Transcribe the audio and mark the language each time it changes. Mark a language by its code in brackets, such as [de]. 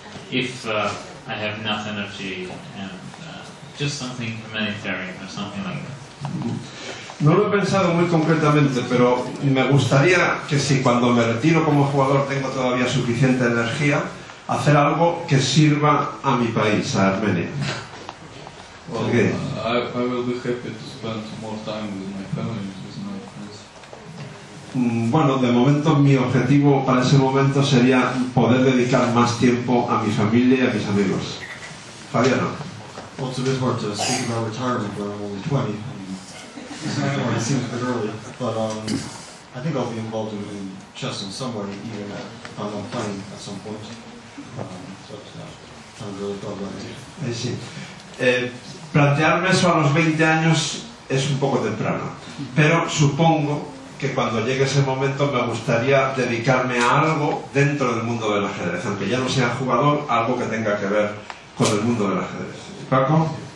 [en] If I have enough energy and just something humanitarian or something like that. [es] No lo he pensado muy concretamente, pero me gustaría que si cuando me retiro como jugador tengo todavía suficiente energía, hacer algo que sirva a mi país, a Armenia. [en] Well, Okay. I will be happy to spend more time with my family, with my friends. [es] bueno, de momento mi objetivo para ese momento sería poder dedicar más tiempo a mi familia y a mis amigos. Fabiano. [en] Well, it's a bit hard to speak about retirement when I'm only 20. It seems a bit early, but I think I'll be involved in chess in some way, even if I'm not playing at some point. But I haven't really thought about it. [es] Sí. Plantearme eso a los 20 años es un poco temprano, pero supongo que cuando llegue ese momento me gustaría dedicarme a algo dentro del mundo del ajedrez, aunque ya no sea jugador, algo que tenga que ver con el mundo del ajedrez. ¿Paco?